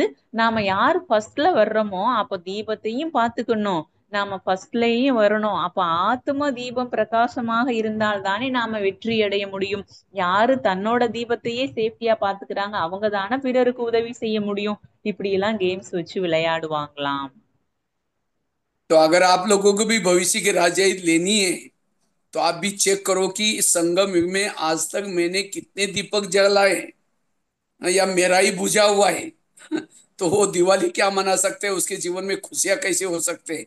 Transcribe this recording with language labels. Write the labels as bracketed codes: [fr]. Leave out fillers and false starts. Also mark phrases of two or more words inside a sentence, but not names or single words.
[ta] நாம யார் ஃபர்ஸ்ட்ல வர்றோமோ அப்ப தீபத்தையும் பாத்துக்கணும், நாம ஃபர்ஸ்ட்லயும் வரணும். அப்ப ஆத்ம தீபம் பிரகாசமாக இருந்தால் தானே நாம வெற்றி அடைய முடியும். யாரு தன்னோட தீபத்தையே சேஃப்டியா பாத்துக்கிறாங்க அவங்க தானே பிறருக்கு உதவி செய்ய முடியும். இப்படி எல்லாம் கேம்ஸ் வச்சு விளையாடுவாங்களாம். [hi] तो अगर आप लोगों को भी भविष्य की राजाई लेनी है तो आप भी चेक करो कि इस संगम युग में आज तक मैंने कितने दीपक जलाए, या मेरा ही बुझा हुआ है। तो वो दिवाली क्या मना सकते हैं, उसके जीवन में खुशियां कैसे हो सकते हैं।